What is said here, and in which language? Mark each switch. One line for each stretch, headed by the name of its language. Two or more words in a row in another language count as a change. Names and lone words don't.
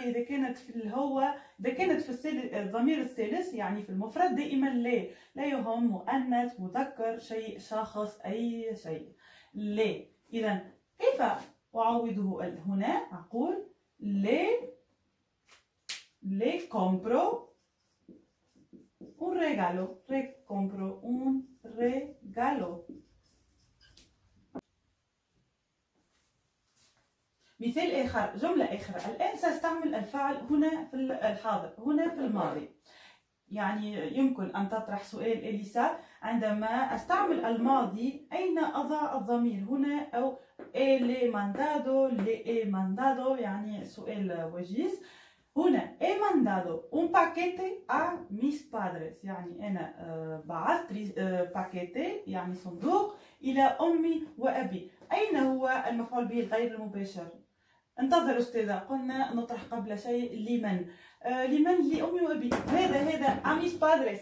Arabic: إذا كانت في الهو، إذا كانت في الضمير الثالث يعني في المفرد دائما ليه، لا يهم مؤنث مذكر شيء شخص أي شيء ليه. إذا كيف أعوضه هنا؟ أقول
Spanish: le compro un regalo. compro un regalo.
Arabic: مثال آخر، جملة آخر. الآن سأستعمل الفعل هنا في الحاضر، هنا في الماضي. يعني يمكن أن تطرح سؤال إليسا عندما أستعمل الماضي أين أضع الضمير؟ هنا أو
Spanish: le he mandado, le mandado,
Arabic: يعني سؤال وجيز.
Spanish: هنا he mandado un paquete a mis padres،
Arabic: يعني أنا بعثت باكيتي يعني صندوق إلى أمي وأبي. أين هو المفعول به الغير المباشر؟ انتظر أستاذة، قلنا نطرح قبل شيء لمن. لمن؟ لأمي وأبي. هذا
Spanish: a mis padres.